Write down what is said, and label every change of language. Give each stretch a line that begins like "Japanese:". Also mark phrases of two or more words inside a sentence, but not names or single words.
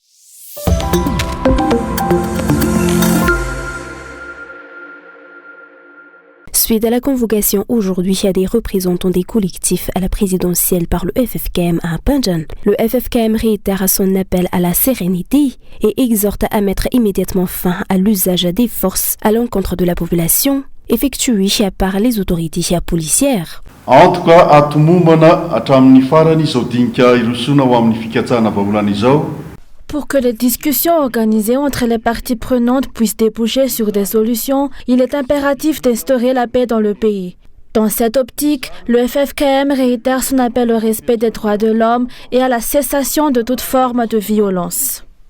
French: Suite à la convocation aujourd'hui des représentants des collectifs à la présidentielle par le FFKM à Panjan, le FFKM réitère son appel à la sérénité et exhorte à mettre immédiatement fin à l'usage des forces à l'encontre de la population, effectué par les autorités policières. En tout cas,
Malagasy: atomombana hatramin'ny farany izao dinika irosona ho amin'ny fikatsahana vaholana izao.
French: Pour que les discussions organisées entre les parties prenantes puissent déboucher sur des solutions, il est impératif d'instaurer la paix dans le pays. Dans cette optique, le FFKM réitère son appel au respect des droits de l'homme et à la cessation de toute forme de violence.